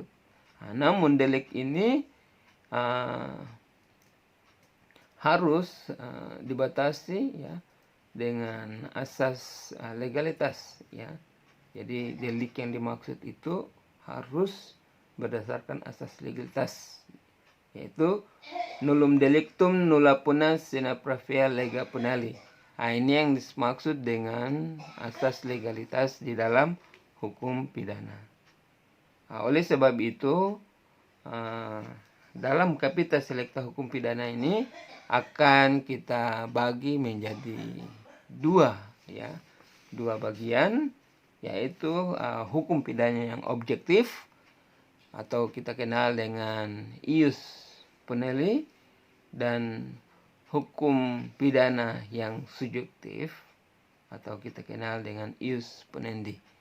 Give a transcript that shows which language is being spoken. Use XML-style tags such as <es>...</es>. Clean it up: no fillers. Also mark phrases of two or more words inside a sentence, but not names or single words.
<id>Nah, namun delik ini harus dibatasi, ya, dengan asas legalitas, ya. Jadi delik yang dimaksud itu harus berdasarkan asas legalitas, yaitu</id> <la>nullum delictum nulla punas sine pravia lega punali.</la> <id>Nah, ini yang dimaksud dengan asas legalitas di dalam hukum pidana. Oleh sebab itu, dalam Kapita Selekta Hukum Pidana ini akan kita bagi menjadi dua bagian, yaitu hukum pidana yang objektif atau kita kenal dengan</id> <la>ius puneli,</la> <id>dan hukum pidana yang subjektif atau kita kenal dengan</id> <la>ius punendi.</la>